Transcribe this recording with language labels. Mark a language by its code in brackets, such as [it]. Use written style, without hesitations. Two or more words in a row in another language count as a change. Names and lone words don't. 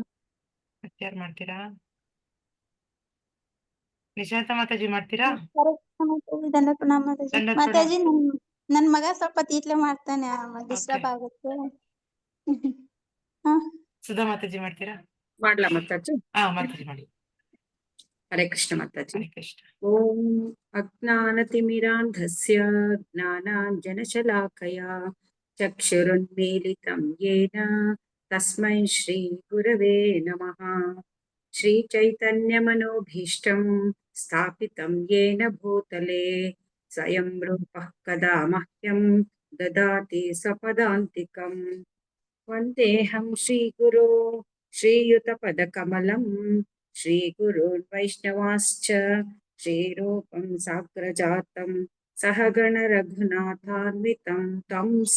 [kn] ಯಾರು ಮಾಡ್ತೀರಾ? ನಿಶಾಂತ ಮಾತಾಜಿ ಮಾಡ್ತೀರಾ? ಮಾತಾಜಿ ನನ್ ಮಗ ಸ್ವಲ್ಪ ತೀಟ್ಲೆ ಮಾಡ್ತಾನೆ, ಡಿಸ್ಟರ್ಬ್ ಆಗುತ್ತೆ. ಸುಧಾ ಮಾತಾಜಿ ಮಾಡ್ತೀರಾ? ಮಾಡ್ಲಾ ಮಾತಾಜಿ? ಮಾತಾಜಿ ಮಾಡಿ. ಹರೇ ಕೃಷ್ಣ ಮಾತಾಜಿ. ಹರೇ ಕೃಷ್ಣ. [sa] ಓಂ ಅಜ್ಞಾನತಿಮಿರಾಂಧಸ್ಯ ಜ್ಞಾನಾಂಜನಶಲಾಕಯ ಚಕ್ಷುರುನ್ಮೀಲಿತಂ ಯೇನ ತಸ್ಮೈ ಶ್ರೀ ಗುರವೇ ನಮಃ. ಶ್ರೀ ಚೈತನ್ಯಮನೋಭೀಷ್ಟಂ ಸ್ಥಾಪಿತಂ ಯೇನ ಭೂತಲೆ ಸ್ವಯಂ ರೂಪಃ ಕದಾ ಮಹ್ಯಂ ದದಾತಿ ಸ್ವಪದಾಂತಿಕಂ. ವಂದೇಹಂ ಶ್ರೀಗುರೋ ಶ್ರೀಯುತಪದಕಮಲಂ ಶ್ರೀಗುರುನ್ ವೈಷ್ಣವಾಶ್ಚ ಶ್ರೀರೂಪಂ ಸಾಗ್ರಜಾತಂ ಸಹಗಣ ರಘುನಾಥಾನ್ವಿತಂ तं